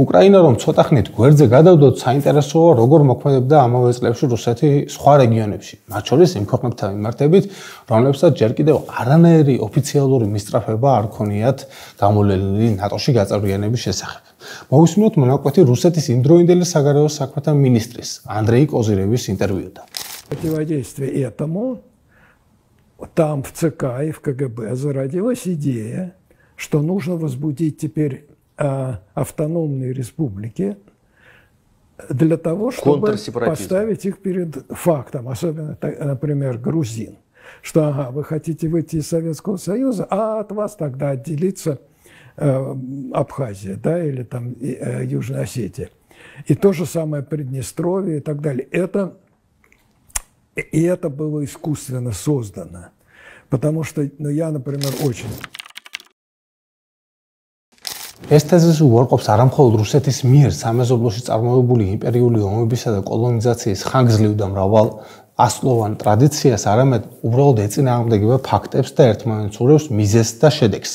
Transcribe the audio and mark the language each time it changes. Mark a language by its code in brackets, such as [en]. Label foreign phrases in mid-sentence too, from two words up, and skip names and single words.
[ka] უკრაინა რომ ცოტა ხნით გვერდზე გადავდოთ, საინტერესოა როგორ მოქმედებდა ამავე წლებში რუსეთი სხვა რეგიონებში, მათ შორის იმ ქვეყნებთან მიმართებით, რომლებსაც ჯერ კიდევ არანაირი ოფიციალური მისწრაფება არ ქონიათ გამოვლენილი ნატოში გაწევრიანების შესახებ. მოვისმინოთ მონაკვეთი რუსეთის იმდროინდელი საგარეო საქმეთა მინისტრის ანდრეი კოზირევის ინტერვიუდან. [ru] Противодействие этому там в ЦК и в КГБ зародилась идея, что нужно возбудить теперь автономные республики для того, чтобы поставить их перед фактом, особенно, например, грузин, что вы хотите выйти из Советского Союза, а от вас тогда отделится Абхазия, да, или там Южная Осетия. И то же самое Приднестровье и так далее. И это было искусственно создано, потому что, я, например, очень... [ka] ეს თეზისი უარყოფს არამხოლოდ რუსეთის მიერ სამეზობლოში წარმოებული იმპერიული ომებისა და კოლონიზაციის ხანგრძლივ და მრავალასწლოვან ტრადიციას, არამედ უბრალოდ ეწინააღმდეგება ფაქტებს და ერთმანეთს ურევს მიზეზს და შედეგს.